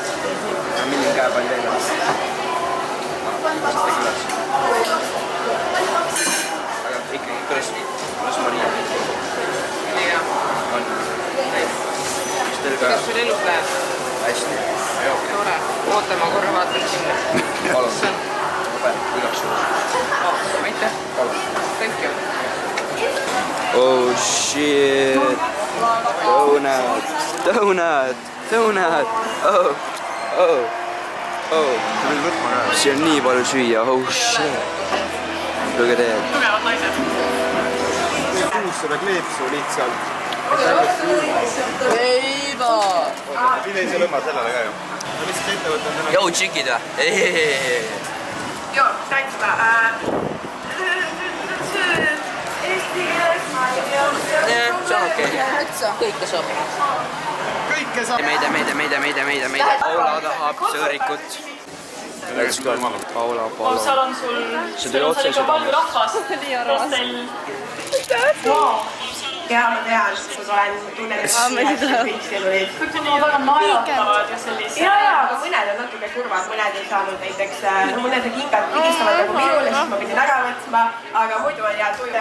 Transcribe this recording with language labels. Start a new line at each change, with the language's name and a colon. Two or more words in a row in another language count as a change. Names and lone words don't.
Estonian: Milline käepall veel on? Aga ikkagi, kuidas Maria? Nii hea. On. Kas teil ka? Kuidas sul elus läheb? Hästi. Tore. Oota, ma korra vaatan sinna. Palun. Igaks juhul. Aitäh.
English: Thank you. Oh shit. Donut. Oh.
Estonian: See on nii palju süüa.
English: Oh shit. Look at that.
Estonian: Tugevad naised. Kuussada kleepsu lihtsalt. Leiva! Pide ei saa lõmma sellele ka ju. Ma lihtsalt ettevõttan täna. Jou, tšikid või? Joo, thanks ma. See on okei. Kõike saab. Kõike saab. Meide. Paula tahab sõõrikut.
English: Let's go. Paula.
Estonian: seal on sul, See tuli otse ikka palju rahvast. ja ma tean, ma tunnen, et kõik seal olid. Kõik on väga naeratavad ja sellised. ja, aga mõned on natuke kurvad, mõned ei saanud näiteks, no mõned kingad pigistavad nagu minule, siis ma pidin ära võtma, aga muidu on hea tuju.